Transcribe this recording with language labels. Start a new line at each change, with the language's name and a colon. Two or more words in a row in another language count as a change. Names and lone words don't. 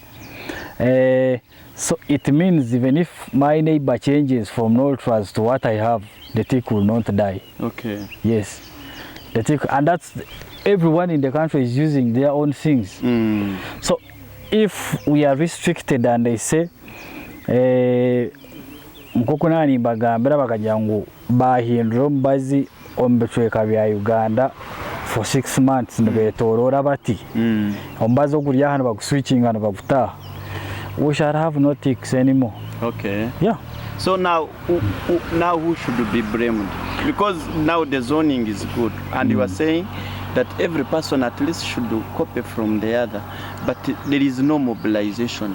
English: So it means even if my neighbor changes from Northwards to what I have, the tick will not die. Okay. Yes. The tick, and that's everyone in the country is using their own things. So if we are restricted and they say
Nyankole: Mkukunani bagambira bakagira ngu bahindura omubazi ombetweka bya Uganda
English: for 6 months
Nyankole: nibetoroora bati omubazi oguri hano baguswitching hano bagutaha.
English: We shall have no ticks anymore. Okay. Yeah. So now who should be blamed? Because now the zoning is good, and you are saying that every person at least should copy from the other, but there is no mobilization.